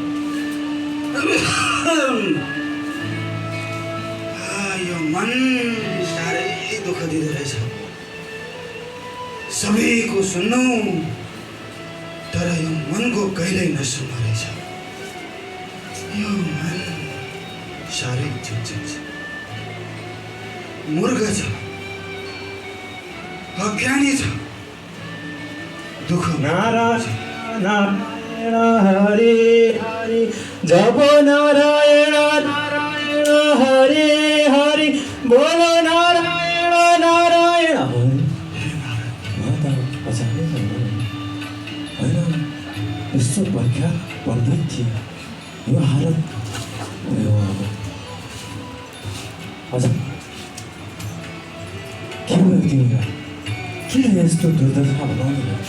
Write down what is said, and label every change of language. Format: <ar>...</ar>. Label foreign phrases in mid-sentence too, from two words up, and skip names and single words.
<ne>यो मन साह्रै दुःख दिँदो रहेछ सबैको सुन्नु तर यो मनको कहिल्यै नसुन्नु रहेछ यो मन साह्रै चिन्छ मूर्ख छ अज्ञानी छ दुःख नारायण नारायण हरे हरे जप नारायण नारायण हरे हरे बोलो नारायण नारायण प्रख्यात पण्डित थिए यो हालत भयो अब हजुर के भयो तिमीलाई किन यस्तो दुर्दशा बनाउनु भयो</ne>